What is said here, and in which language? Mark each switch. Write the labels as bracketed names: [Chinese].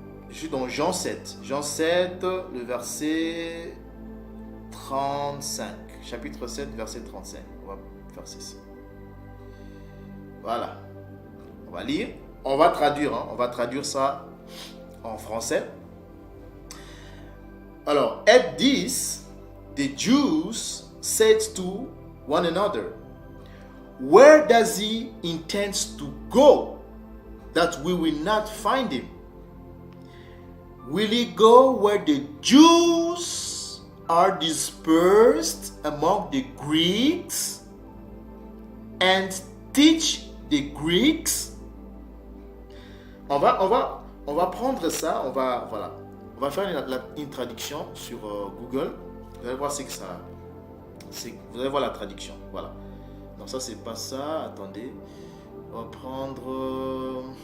[French] Je suis dans Jean 7. Jean 7, le verset 35. Chapitre 7, verset 35. On va faire ceci. Voilà. On va lire. On va traduire. Hein. On va traduire ça en français. [English] Alors, at this, the Jews said to one another, where does he intend to go that we will not find him? Will he go where the Jews are dispersed among the Greeks and teach the Greeks? [French] On va prendre ça, on va faire une traduction sur Google. Vous allez voir vous allez voir la traduction. Voilà. Non, ça c'est pas ça. Attendez. On va prendre.